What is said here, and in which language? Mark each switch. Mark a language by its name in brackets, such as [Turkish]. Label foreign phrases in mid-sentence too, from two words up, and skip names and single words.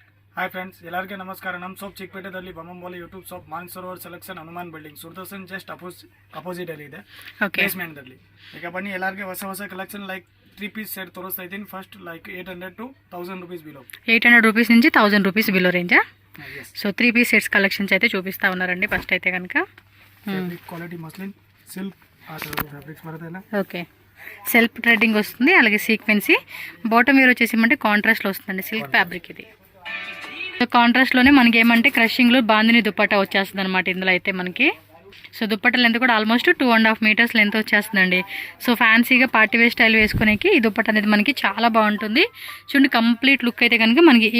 [English] hi friends [Kannada] ಎಲ್ಲರಿಗೂ ನಮಸ್ಕಾರ ನಮ್ಮ ಶಾಪ್ ಚಿಕ್ಕಪೇಟೆದಲ್ಲಿ ಬೊಮ್ಮಂಬೋಲಿ ಯೂಟ್ಯೂಬ್ ಶಾಪ್ ಮಾನಸರೋವರ್ ಸೆಲೆಕ್ಷನ್ ಹನುಮಾನ್ ಬಿಲ್ಡಿಂಗ್ ಸುರ್ದರ್ಶನ್ [English] just opposite [Kannada] ಅಲ್ಲಿ ಇದೆ ಬೇಸ್ಮೆಂಟ್ ದಲ್ಲಿ ಈಗ ಬನ್ನಿ ಎಲ್ಲರಿಗೂ ಹೊಸ ಕಲೆಕ್ಷನ್ [English] like 3 piece set [Kannada] ತೋರಿಸ್ತಾ ಇದ್ದೀನಿ ಫಸ್ಟ್ ಲೈಕ್ 800 to 1000 రూపీస్ బిలో [Telugu] 800 రూపీస్ నుంచి 1000 రూపీస్ బిలో రేంజ్ సో 3 పీస్ సెట్స్ కలెక్షన్స్ అయితే చూపిస్తా ఉన్నారండి ఫస్ట్ అయితే కనుక క్వాలిటీ మస్లిన్ సిల్క్ ఆ ఫ్యాబ్రిక్స్ పడతాయినా ఓకే [English] self threading [Telugu] వస్తుంది అలాగే సీక్వెన్సీ [English] bottom wear [Telugu] వచ్చేసి కాంట్రాస్ట్ లో వస్తుందండి [English] silk fabric [Telugu] ఇది కాంట్రాస్ట్ లోనే మనకి ఏమంటే క్రషింగ్ లో బాందిని దుపట్టా వచ్చేస్తుంది అనమాట ఇందులో అయితే మనకి సో దుపట్టా లెంత్ కూడా [English] almost 2.5 meters length [Telugu] వచ్చేస్తుందండి సో ఫ్యాన్సీగా [English] party wear style [Telugu] వేసుకునేకి ఈ దుపట్టా అనేది మనకి చాలా బాగుంటుంది చూడండి [English] complete look [Telugu] అయితే కనుక మనకి ఈ